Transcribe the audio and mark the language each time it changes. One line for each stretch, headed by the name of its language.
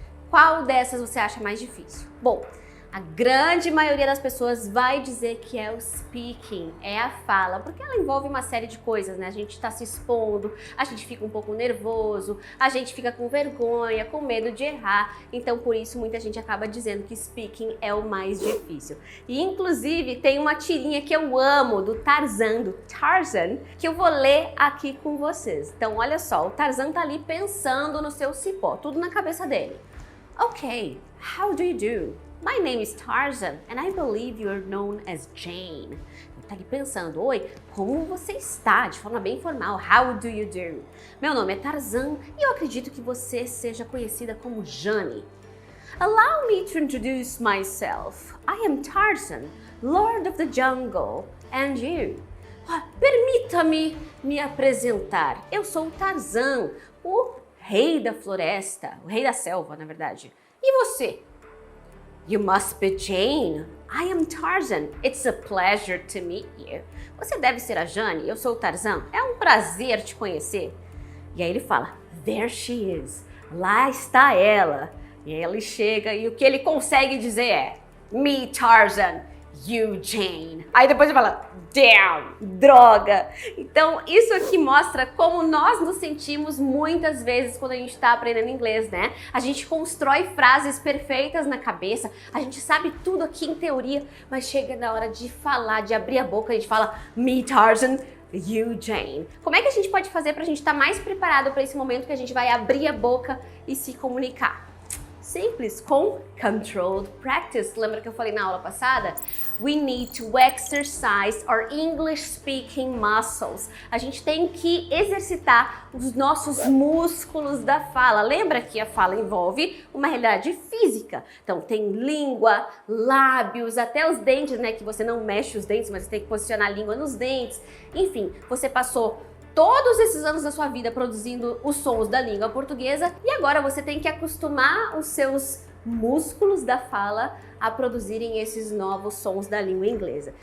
Portuguese: Qual dessas você acha mais difícil? Bom, a grande maioria das pessoas vai dizer que é o speaking, é a fala, porque ela envolve uma série de coisas, né? A gente está se expondo, a gente fica um pouco nervoso, a gente fica com vergonha, com medo de errar, então por isso muita gente acaba dizendo que speaking é o mais difícil. E inclusive tem uma tirinha que eu amo do Tarzan, que eu vou ler aqui com vocês. Então olha só, o Tarzan tá ali pensando no seu cipó, tudo na cabeça dele.
English: Okay, how do you do? My name is Tarzan and I believe you are known as Jane.
Portuguese: Ele tá ali pensando, oi, como você está? De forma bem formal,
English: how do you do?
Portuguese: Meu nome é Tarzan e eu acredito que você seja conhecida como Jane.
English: Allow me to introduce myself. I am Tarzan, Lord of the Jungle, and you?
Portuguese: Permita-me me apresentar. Eu sou o Tarzan, o rei da floresta, o rei da selva, na verdade. E você?
English: You must be Jane. I am Tarzan. It's a pleasure to meet you.
Portuguese: Você deve ser a Jane, eu sou o Tarzan. É um prazer te conhecer. E aí ele fala,
English: there she is.
Portuguese: Lá está ela. E aí ele chega e o que ele consegue dizer é,
English: me Tarzan, you Jane.
Portuguese: Aí depois ele fala,
English: damn,
Portuguese: droga. Então isso aqui mostra como nós nos sentimos muitas vezes quando a gente está aprendendo inglês, né? A gente constrói frases perfeitas na cabeça, a gente sabe tudo aqui em teoria, mas chega na hora de falar, de abrir a boca, a gente fala,
English: me Tarzan, you Jane.
Portuguese: Como é que a gente pode fazer para a gente estar mais preparado para esse momento que a gente vai abrir a boca e se comunicar? Simples, com controlled practice. Lembra que eu falei na aula passada?
English: We need to exercise our English speaking muscles.
Portuguese: A gente tem que exercitar os nossos músculos da fala. Lembra que a fala envolve uma realidade física. Então tem língua, lábios, até os dentes, né? Que você não mexe os dentes, mas você tem que posicionar a língua nos dentes. Enfim, você passou todos esses anos da sua vida produzindo os sons da língua portuguesa e agora você tem que acostumar os seus músculos da fala a produzirem esses novos sons da língua inglesa.